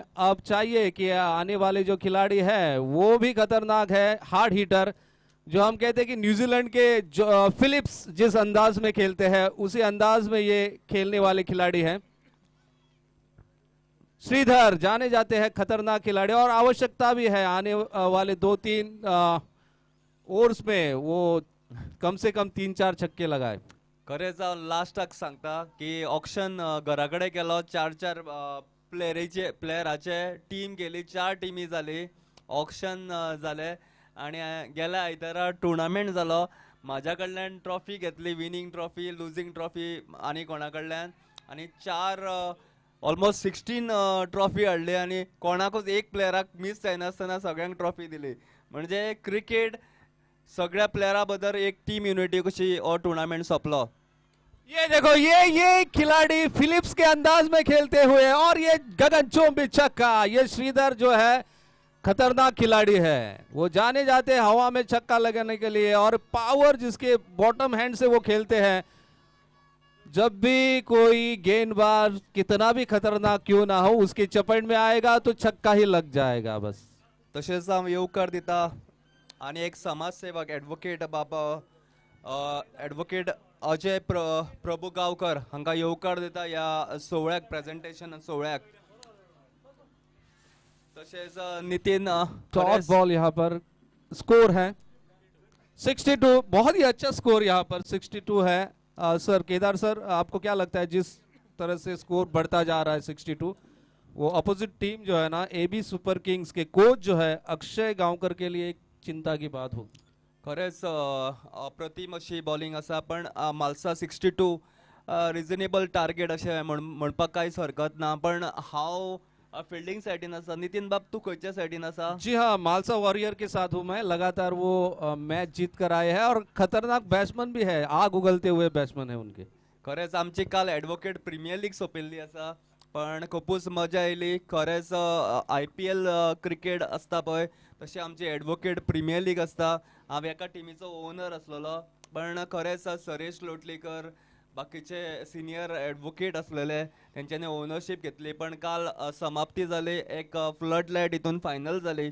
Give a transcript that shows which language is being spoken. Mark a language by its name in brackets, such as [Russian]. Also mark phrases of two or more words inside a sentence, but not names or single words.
[Hindi] अब चाहिए कि आने वाले जो खिलाड़ी है वो भी खतरनाक है, [English] hard hitter, [Hindi] जो हम कहते हैं कि न्यूजीलैंड के जो फिलिप्स जिस अंदाज में खेलते हैं उसी अंदाज में ये खेलने वाले खिलाड़ी हैं। श्रीधर जाने जाते हैं खतरनाक खिलाड़ी और आवश्यकता भी है आने वाले 2-3 ओवर्स में वो कम से कम 3-4 छक्के लगाए। [Konkani] खरेंच हांव लास्टाक सांगता की ऑक्शन घरा कडेन केलो, 4-4 प्लेयराचे टीम गेली, 4 टीमी जाली, ऑक्शन जाले आणि गेल्या आयतारा टुर्नामेंट जालो। म्हाज्या कडल्यान ट्रॉफी घेतली, [English] winning trophy, losing trophy [Konkani] आनी कोणा कडल्यान, आनी 4 ऑलमोस्ट 16 ट्रॉफी हाडली आनी कोणाकूच एक प्लेयराक मिस जायनासतना सगळ्यांक ट्रॉफी दिली। म्हणजे क्रिकेट सगळ्या प्लेयरा बद्दल एक [English] team unity [Konkani] कशी हो टुर्नामेंट सोंपलो। [Hindi] ये देखो, ये खिलाड़ी फिलिप्स के अंदाज में खेलते हुए और ये गगनचुंबी छक्का। ये श्रीधर जो है खतरनाक खिलाड़ी है, वो जाने जाते हैं हवा में छक्का लगाने के लिए, और पावर जिसके बॉटम हैंड से वो खेलते हैं। जब भी कोई गेंदबाज कितना भी खतरनाक क्यों ना हो उसके चपेट में आएगा तो छक्का ही लग जाएगा बस। [Konkani] तशेंच हांव येवकार दिता आनी एक समाजसेवक एडवोकेट बाबा एडवोकेट अजय प्रभू गांवकर हांकां येवकार दिता ह्या सोहळ्याक, प्रेजेंटेशन सोहळ्याक। तशेंच नितीन [Hindi] टॉप बॉल यहाँ पर स्कोर है 62। बहुत ही अच्छा स्कोर यहाँ पर 62 है। सर केदार सर, आपको क्या लगता है जिस तरह से स्कोर बढ़ता जा रहा है 62, वो अपोजिट टीम जो है ना एबी सुपर किंग्स के कोच जो है अक्षय गांवकर के लिए एक चिंता की बात होगी? [Konkani] खरेंच अप्रतिम अशी बॉलिंग आसा, पण मालसा 62 [English] reasonable target [Konkani] अशें म्हणपाक कांयच हरकत ना। पण हांव फील्डिंग साइडीन आसा। नितीन बाब तू खंयच्या साइडीन आसा? [Hindi] जी हाँ, मालसा वॉरियर के साथ हूँ मैं। लगातार वो मैच जीत कर आए हैं और खतरनाक बैट्समैन भी है, आग उगलते हुए बैट्समैन है उनके। [Konkani] खरेंच आमची काल एडवोकेट प्रीमियर लीग सोंपिल्ली आसा, पण खूपच मजा येयली। खरेंच IPL क्रिकेट आसता पळय तशी आमची एडवोकेट प्रीमियर लीग आसता। हांव एका टिमीचो ओनर आसलेलो, पण खरेंच सुरेश लोटलीकर बाकीचे सिनियर एडवोकेट असलेले त्यांच्यानी ओनरशिप घेतली, पण काल समाप्ती जाली, एक [English] flood light [Konkani] हितून फायनल जाली।